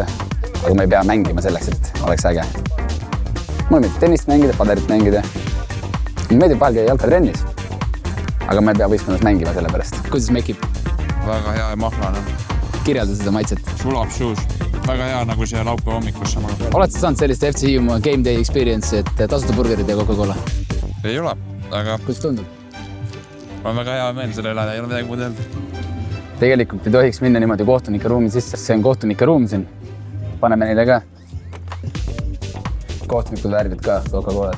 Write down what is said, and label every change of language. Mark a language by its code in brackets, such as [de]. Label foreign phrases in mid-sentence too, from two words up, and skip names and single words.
[et] Aga me ei pea mängima selleks, et oleks äge. Mulle meeldib tennist mängida, paderit mängida. Mulle meeldib vahel käia jalkatrennis. Aga ma ei pea võistkonnas mängima selle pärast. Kuidas mekib? Väga hea ja mahlane. Kirjelda seda maitset. Sulab suus. Väga hea nagu see laupäeva hommikus samaga. Oled sa saanud sellist FC Hiiumaa [en] game day experience, [et] et tasuta burgerid ja Coca-Cola? Ei ole, aga Kuidas tundub? on väga hea meel selle üle, ei ole midagi muud öelda. Tegelikult ei tohiks minna niimoodi kohtunike ruumi sisse. See on kohtunike ruum siin. Paneme neile ka. Kohtunikud värvid ka Coca-Colat.